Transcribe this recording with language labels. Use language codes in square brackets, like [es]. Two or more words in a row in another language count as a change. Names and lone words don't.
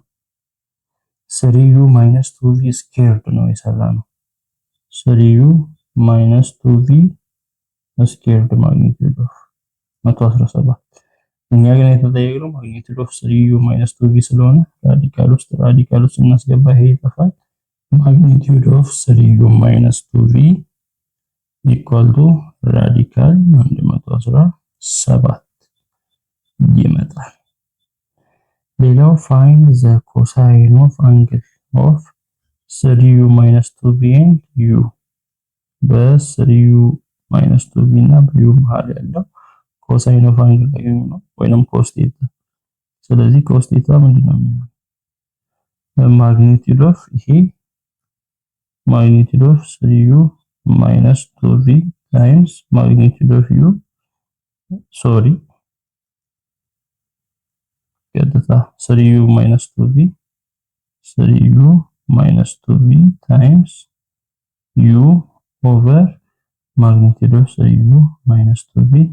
[am] 3u 2v ስኩዌርድ ነው የሰራነው። 3u 2v ስኩዌርድ [en] magnitude of [am] 117። እኛ ግን የተጠየቅነው [en] magnitude of [am] 3u 2v ስለሆነ ራዲካል ውስጥ እናስገባ፣ ይሄ ይጠፋል። [en] magnitude of 3u 2v equal to radical [am] 117 ይመጣል። ሌላው [en] find the cosine of angle of 3u 2v and u። [am] በ3u 2v እና በu መሃል ያለው [en] cosine of angle [am] ነው ወይንም [en] cos theta። [am] ስለዚህ [en] cos theta [am] ምንድነው የሚሆነው? [en] magnitude of [am] ይሄ [en] magnitude of 3u 2v times magnitude of u [am] ቀጥታ [en] 3u 2v times u over magnitude of 3u 2v